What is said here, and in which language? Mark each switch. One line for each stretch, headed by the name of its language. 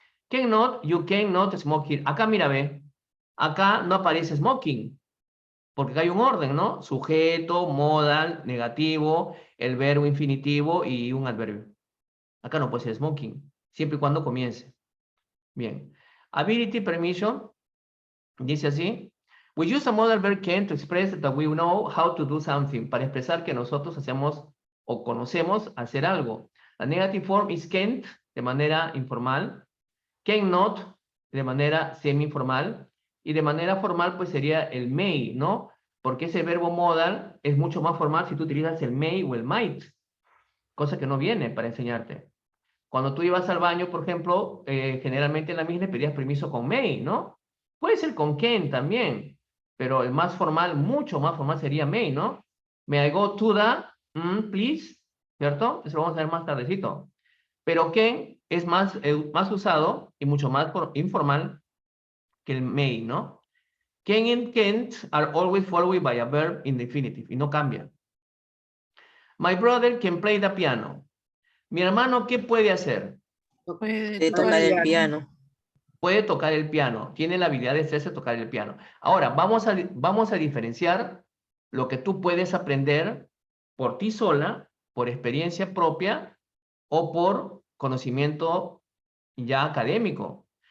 English: Cannot, you cannot smoke here.
Spanish: Acá, mira, ve. Acá no aparece smoking. Porque acá hay un orden, ¿no? Sujeto, modal, negativo, el verbo infinitivo y un adverbio. Acá no puede ser smoking, siempre y cuando comience. Bien. Ability, permission, dice así.
English: We use a modal verb can to express that we know how to do something.
Spanish: Para expresar que nosotros hacemos o conocemos hacer algo. La
English: negative form is can't,
Spanish: de manera informal. Cannot, de manera semi-informal. Y de manera formal, pues sería el may, ¿no? Porque ese verbo modal es mucho más formal si tú utilizas el may o el might. Cosa que no viene para enseñarte. Cuando tú ibas al baño, por ejemplo, generalmente en la misma pedías permiso con may, ¿no? Puede ser con can también, pero el más formal, mucho más formal sería may, ¿no?
English: May I go to the, please,
Spanish: ¿cierto? Eso lo vamos a ver más tardecito. Pero can es más usado y mucho más informal que el may, ¿no?
English: Can and can't are always followed by a verb in the infinitive
Spanish: y no cambia.
English: My brother can play the piano.
Spanish: Mi hermano, ¿qué puede hacer? De tocar el piano. Puede tocar el piano. Tiene la habilidad de hacerse tocar el piano. Ahora, vamos a diferenciar lo que tú puedes aprender por ti sola, por experiencia propia o por conocimiento ya académico.